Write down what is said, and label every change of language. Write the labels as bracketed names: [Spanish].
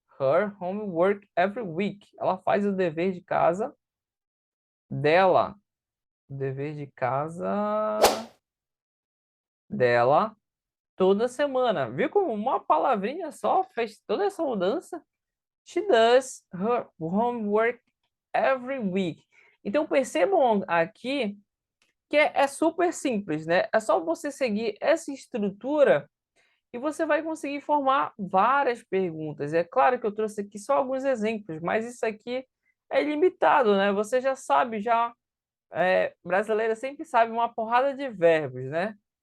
[English] Her homework every week. [Portuguese] Ela faz o dever de casa dela. O dever de casa dela toda semana. Viu como uma palavrinha só fez toda essa mudança? [English] She does her homework every week. [Portuguese] Então percebam aqui que é super simples, né? É só você seguir essa estrutura e você vai conseguir formar várias perguntas. É claro que eu trouxe aqui só alguns exemplos, mas isso aqui é limitado, né? Você já sabe, brasileira sempre sabe uma porrada de verbos, né?